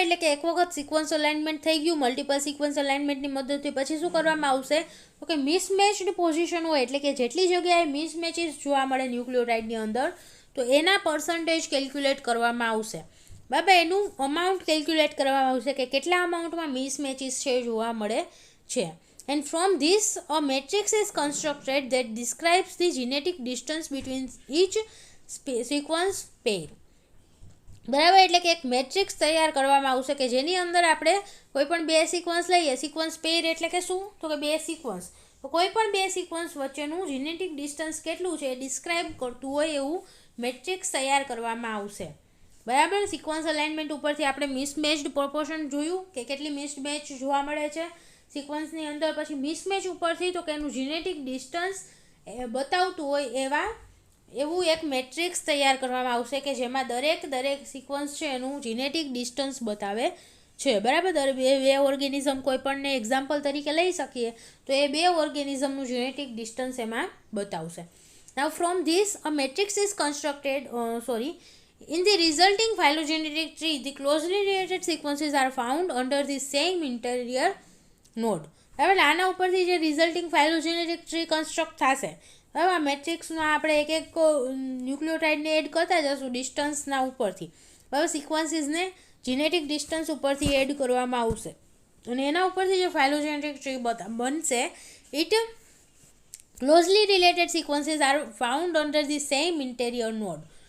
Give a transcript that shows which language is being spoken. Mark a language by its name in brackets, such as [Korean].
[Gujarati] એટલે કે એક વખત સિક્વન્સ અલાઇનમેન્ટ થઈ ગયું મલ્ટિપલ સિક્વન્સ અલાઇનમેન્ટની મદદથી પછી શું કરવામાં આવશે તો કે મિસમેચ્ડ પોઝિશન હોય એટલે કે જેટલી જગ્યાએ મિસમેચિસ જોવા મળે ન્યુક્લિયોટાઇડની અંદર તો એના પર્સન્ટેજ કેલ્ક્યુલેટ કરવામાં આવશે. બરાબર. એનું અમાઉન્ટ કેલ્ક્યુલેટ કરવામાં આવશે કે કેટલા અમાઉન્ટમાં મિસમેચિસ છે જોવા મળે છે. [English] And from this a matrix is constructed that describes the genetic distance between each sequence pair. [Gujarati] બરાબર. એટલે કે એક મેટ્રિક્સ તૈયાર કરવામાં આવશે કે જેની અંદર આપણે કોઈ પણ બે સિક્વન્સ લઈએ. સિક્વન્સ પેર એટલે કે શું તો કે બે સિક્વન્સ, તો કોઈ પણ બે સિક્વન્સ વચ્ચેનું જીનેટિક ડિસ્ટન્સ કેટલું છે એ ડિસ્ક્રાઇબ કરતું હોય એવું મેટ્રિક્સ તૈયાર કરવામાં આવશે. બરાબર. સિક્વન્સ અલાઇનમેન્ટ ઉપરથી આપણે મિસમેચ્ડ પ્રોપોર્શન જોયું કે કેટલી મિસમેચ જોવા મળે છે સિક્વન્સની અંદર. પછી મિસમેચ ઉપરથી તો કે એનું જીનેટિક ડિસ્ટન્સ બતાવતું હોય એવું એક મેટ્રિક્સ તૈયાર કરવામાં આવશે કે જેમાં દરેક સિક્વન્સ છે એનું જીનેટિક ડિસ્ટન્સ બતાવે છે. બરાબર. બે ઓર્ગેનિઝમ કોઈ પણને એક્ઝામ્પલ તરીકે લઈ શકીએ તો એ બે ઓર્ગેનિઝમનું જીનેટિક ડિસ્ટન્સ એમાં બતાવશે. [English] Now from this a matrix is constructed in the resulting phylogenetic tree the closely related sequences are found under the same interior node. [Gujarati] બરાબર. આના ઉપરથી જે રિઝલ્ટિંગ ફાઇલોજેનેટિક ટ્રી કન્સ્ટ્રક્ટ થશે. બરાબર. આ મેટ્રિક્સમાં આપણે એક ન્યુક્લિયોટાઇડને એડ કરતા જશું ડિસ્ટન્સના ઉપરથી. બરાબર. સિક્વન્સીસને જીનેટિક ડિસ્ટન્સ ઉપરથી એડ કરવામાં આવશે અને એના ઉપરથી જે ફાઇલોજેનેટિક ટ્રી બનશે [English] It closely related sequences are found under the same interior node.